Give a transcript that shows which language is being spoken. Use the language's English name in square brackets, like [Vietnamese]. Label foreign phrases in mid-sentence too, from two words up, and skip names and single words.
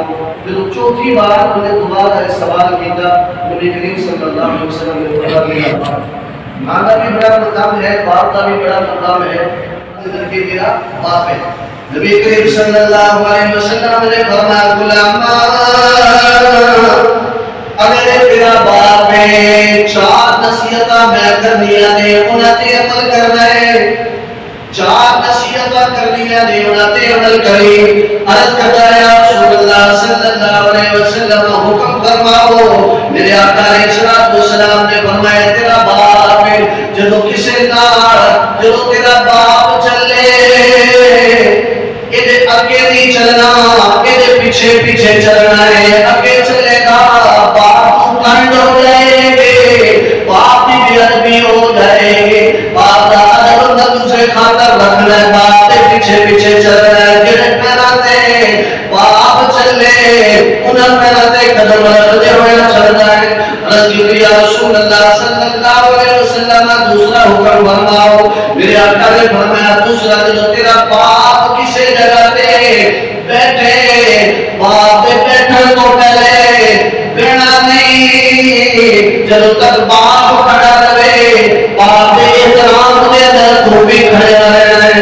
[Urdu] پھر چوتھی بار انہیں دوبارہ سوال کیا، نبی کریم [Arabic] صلی اللہ علیہ وسلم [Urdu] نے فرمایا ماں کا بھی بڑا مقام ہے، باپ کا بھی بڑا مقام ہے، کہ میرا باپ ہے۔ نبی کریم صلی اللہ علیہ وسلم نے فرمایا غلام اگر تیرا باپ ہے [Punjabi] چار نصیحتاں میں کرنیاں نے انہاں تے عمل کرنا ہے، چار نصیحتاں کرنیاں نے انہاں تے عمل کری۔ [Urdu] عرض کرتا ہے [Arabic] یا رسول اللہ صلی اللہ علیہ وسلم [Urdu] حکم فرماؤ۔ [Punjabi] میرے آقا علیہ السلام نے فرمایا تیرا باپ ہے جدو کسے نال جدو تیرا باپ چلے ادھے اگے نہیں چلنا، ادھے پیچھے پیچھے چلنا ہے۔ [Urdu] اگے چلے گا باپ کنڈ ہو جائے گے، باپ کی بے ادبی ہو جائے گی، باپ کا ادب نہ دوسرے خاطر رکھنا ہے، باپ کے پیچھے پیچھے چلنا ہے۔ [Punjabi] جڑے پیراں تے باپ چلے انہاں پیراں تے قدم رکھدے ہوئے چلنا ہے۔ [Urdu] عرض کی [Arabic] یا رسول اللہ صلی اللہ علیہ وسلم [Urdu] دوسرا حکم فرماؤ۔ [Punjabi] میرے آقا نے فرمایا دوسرا جو تیرا باپ کسی جگہ تے بیٹھے باپ دے بیٹھن تو پہلے بہنا نہیں، جدو تک باپ کھڑا رہے باپ دے احترام دے اندر تو بھی کھڑے رہنا ہے۔